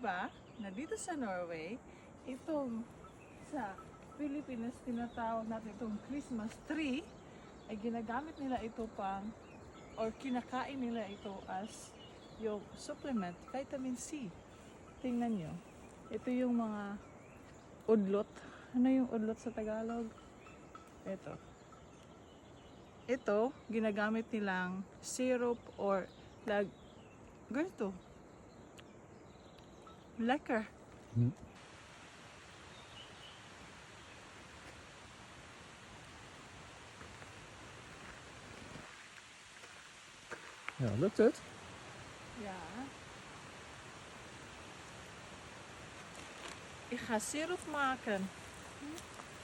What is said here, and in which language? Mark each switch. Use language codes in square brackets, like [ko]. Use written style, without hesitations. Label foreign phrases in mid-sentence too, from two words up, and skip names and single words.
[tl] ba na dito sa Norway, itong sa Pilipinas tinatawag natin itong [en] Christmas tree, [tl] ay ginagamit nila ito pang or kinakain nila ito as yung supplement, vitamin C. Tingnan nyo. Ito yung mga udlot. Ano yung udlot sa Tagalog? Ito. Ito, ginagamit nilang syrup or ganito. [nl] Lekker. Ja, lukt het? Ja. Ik ga syrup maken.